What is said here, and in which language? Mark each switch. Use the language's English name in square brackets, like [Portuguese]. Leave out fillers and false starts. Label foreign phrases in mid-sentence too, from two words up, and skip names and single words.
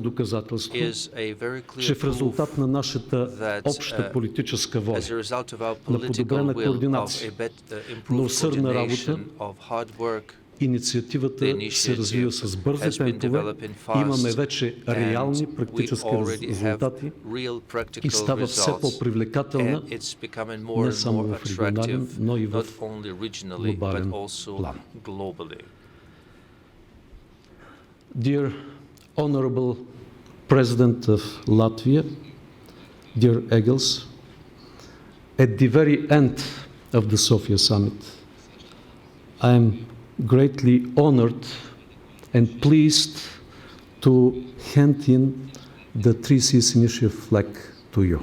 [Bulgarian] доказателство, че в резултат на нашата обща политическа воля, на подобрена координация, на усърдна работа, инициативата се развива с бързи темпове, имаме вече реални практически резултати и става все по-привлекателна не само в регионален, но и в глобален план. [English] Dear Honorable President of Latvia, dear Egils, at the very end of the Sofia Summit, I am greatly honored and pleased to hand in the 3Cs Initiative flag to you.